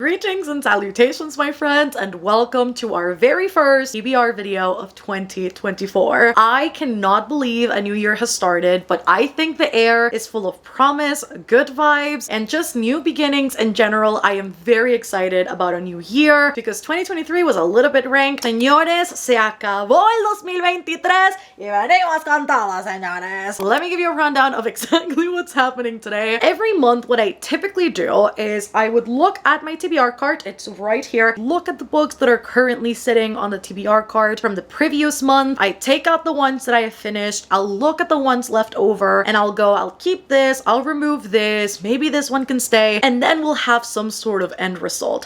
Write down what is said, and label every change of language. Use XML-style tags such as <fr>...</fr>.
<en>Greetings and salutations, my friends, and welcome to our very first TBR video of 2024. I cannot believe a new year has started, but I think the air is full of promise, good vibes, and just new beginnings in general. I am very excited about a new year because 2023 was a little bit ranked.</en> <es>Señores, se acabó el 2023 y venimos con todo, señores.</es> <en>Let me give you a rundown of exactly what's happening today. Every month, what I typically do is I would look at my TBR card. It's right here. Look at the books that are currently sitting on the TBR card from the previous month. I take out the ones that I have finished. I'll look at the ones left over and I'll go, I'll keep this, I'll remove this, maybe this one can stay, and then we'll have some sort of end result.</en>